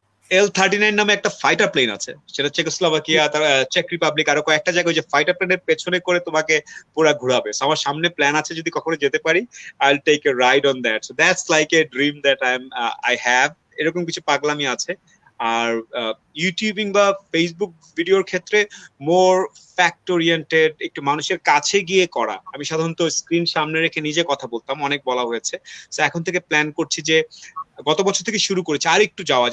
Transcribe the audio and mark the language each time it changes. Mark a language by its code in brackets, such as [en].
[bn] L-39 নামে একটা fighter plane আছে, সেটা চেকোস্লোভাকিয়া, চেক রিপাবলিক, আরো কয়েকটা জায়গায় যে ফাইটার প্লেনের পেছনে করে তোমাকে পুরো ঘোরাবে। আমার সামনে প্ল্যান আছে, যদি কখনো যেতে পারি [en] I'll take a ride on that. So that's like a dream that I have. [bn] এরকম কিছু পাগলামি আছে। আর ইউটিউবিং বা ফেসবুক ভিডিওর ক্ষেত্রে মোর ফ্যাক্ট ওরিয়েন্টেড, একটু মানুষের কাছে গিয়ে করা। আমি সাধারণত স্ক্রিন সামনে রেখে নিজে কথা বলতাম, অনেক বলা হয়েছে। তো এখন থেকে প্ল্যান করছি যে গত বছর থেকে শুরু করেছি আর একটু যাওয়া।